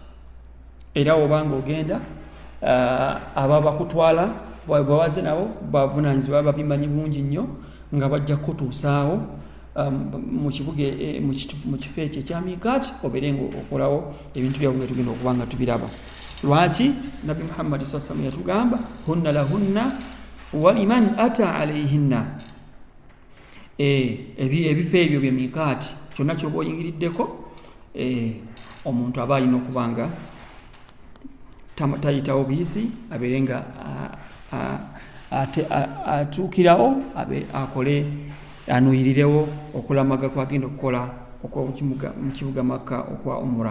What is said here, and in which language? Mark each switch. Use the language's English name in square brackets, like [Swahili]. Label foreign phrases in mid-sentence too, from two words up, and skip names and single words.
[Ganda] Era obanga ogenda ababakutwala bawaze nabo bavunaanyizibwa babimanyi bulungi nnyo nga bajja kutuusaawo mu kibuga mu kifo ekyo ekya miqaati, obeere ng'okolawo ebintu byabwe tugenda okuba nga tubiraba. Lwaki Nabi Muhammad [Arabic] صلى الله عليه وسلم [Ganda] yatugamba [Arabic] هن لهن ولمن أتى عليهن. [Ganda] Ebifo ebyo bye miqaati, kyonna kyoba oyingiriddeko omuntu aba alina okuba nga tayitawo buyisi, abeere nga atuukirawo akole anuyirirewo okulamaga kwagenda okukola mu kibuga Makka okwa umura.